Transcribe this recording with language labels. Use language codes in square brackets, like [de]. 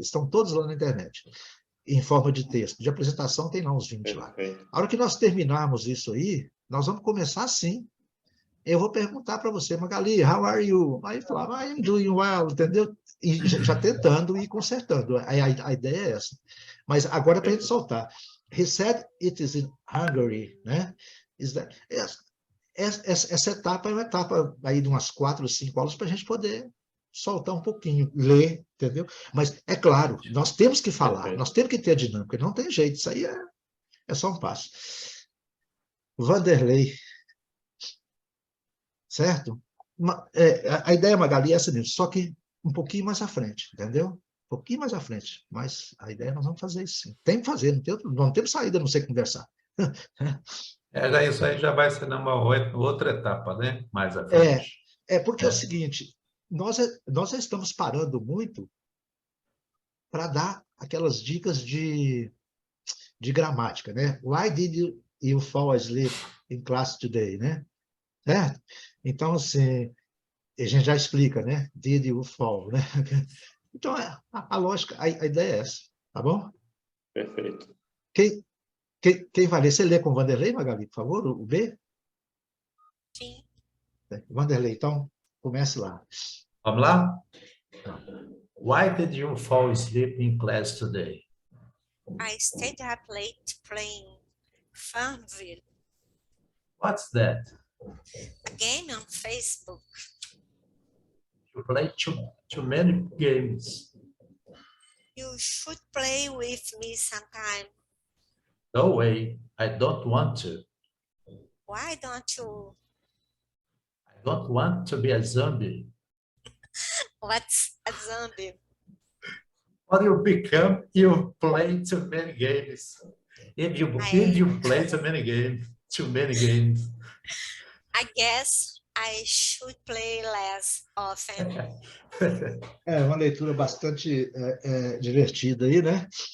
[pt] Estão todos lá na internet, em forma de texto. De apresentação tem lá uns 20 lá. A hora que nós terminarmos isso aí, nós vamos começar assim. Eu vou perguntar para você, Magali, [en] how are you? [pt] Aí falava, [en] I'm doing well, [pt] entendeu? E já tentando e consertando. A ideia é essa. Mas agora é para a gente soltar. [en] He said it is in Hungary, [pt] né? Essa etapa é uma etapa aí de umas 4 ou 5 aulas para a gente poder soltar um pouquinho, ler, entendeu? Mas, é claro, nós temos que falar, nós temos que ter a dinâmica, não tem jeito, isso aí é só um passo. Vanderlei, certo? A ideia, Magali, é essa mesmo, só que um pouquinho mais à frente, entendeu? Um pouquinho mais à frente, mas a ideia nós vamos fazer isso sim. Tem que fazer, não temos saída a não ser conversar. Isso aí já vai ser numa outra etapa, né? Mais à frente. Porque é o seguinte, nós já estamos parando muito para dar aquelas dicas de gramática, né? [en] Why did you fall asleep in class today, [pt] né? Certo? Então, assim, a gente já explica, né? [en] Did you fall, [pt] né? Então, a lógica, a ideia é essa, tá bom? Perfeito. Quem vai ler? Você lê com o Vanderlei, Magali, por favor, o B? Sim. Vanderlei, então, comece lá. Vamos lá? [en] Why did you fall asleep in class today? I stayed up late playing Farmville, What's that? a game on Facebook. You play too many games. You should play with me sometime. No way, I don't want to. Why don't you? I don't want to be a zombie. What's a zombie? What you become, you play too many games. If you play too many games. I guess I should play less often. [pt] É uma leitura bastante divertida aí, né?